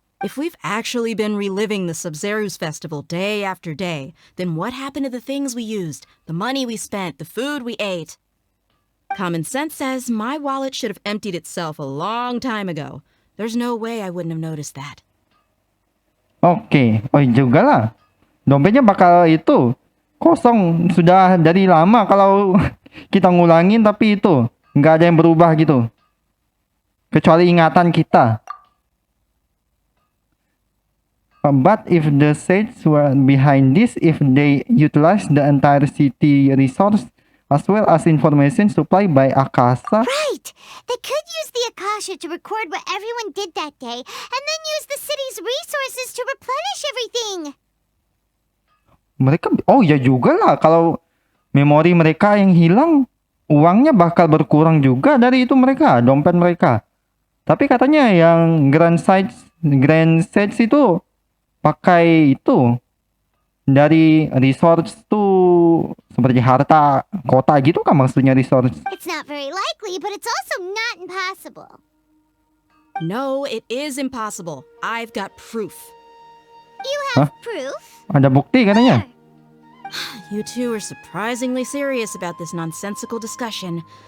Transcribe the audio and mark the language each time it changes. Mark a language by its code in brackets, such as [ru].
[en] If we've actually been reliving the Sub-Zero's festival day after day, then what happened to the things we used, the money we spent, the food we ate? Common sense says my wallet should have emptied itself a long time ago. There's no way I wouldn't have noticed that. [id] Oke, oh juga lah. Dompetnya bakal itu kosong sudah dari lama kalau kita ngulangin, tapi itu nggak ada yang berubah gitu. Kecuali ingatan kita. [en] But if the sages were behind this, if they utilize the entire city resource as well as information supplied by Akasa. Right! They could use the Akasha to record what everyone did that day, and then use the city's resources to replenish everything. [id] Mereka, oh ya juga lah, kalau memori mereka yang hilang, uangnya bakal berkurang juga dari itu mereka, dompet mereka. Tapi katanya yang Grand Sage itu pakai itu dari resource tuh seperti harta kota gitu kan maksudnya resource. [en] It's not very likely, but it's also not impossible. No, it is impossible. I've got proof. You have proof? [id] Ada bukti katanya. [en] You two are surprisingly serious about this nonsensical discussion.